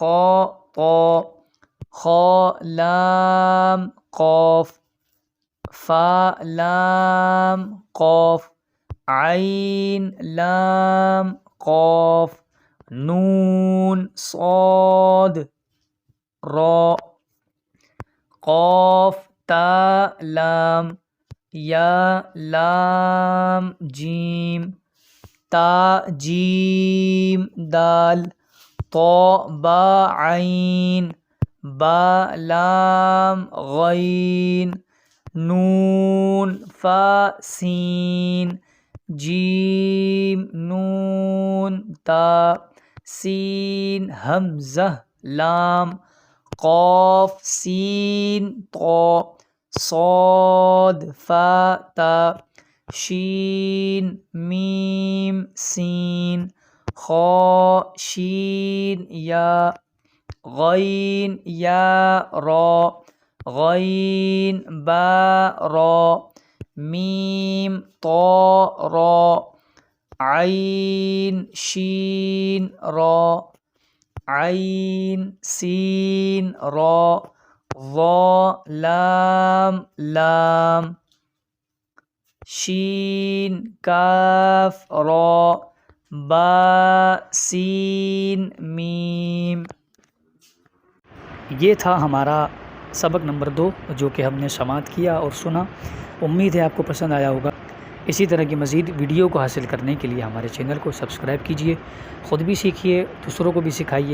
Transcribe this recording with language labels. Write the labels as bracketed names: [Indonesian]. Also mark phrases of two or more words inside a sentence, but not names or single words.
[Urdu] خا لام قاف فا لام قاف عین لام قاف نون صاد را قاف تا لام یا لام جیم تا جیم دال طا با عین با لام غین نون فا سین جیم نون تا سین حمزہ لام قاف سین طا صاد فا تا شین میم سین خا شین یا غین یا را غین با را میم طا را عین شین را عین سین را ضا لام شین کاف را با سین میم. یہ تھا ہمارا سبق نمبر 2 جو کہ ہم نے سماعت کیا اور سنا. امید ہے آپ کو پسند آیا ہوگا. اسی طرح کی مزید ویڈیو کو حاصل کرنے کے لیے ہمارے چینل کو سبسکرائب کیجئے، خود بھی سیکھیے، دوسروں کو بھی سکھائیے.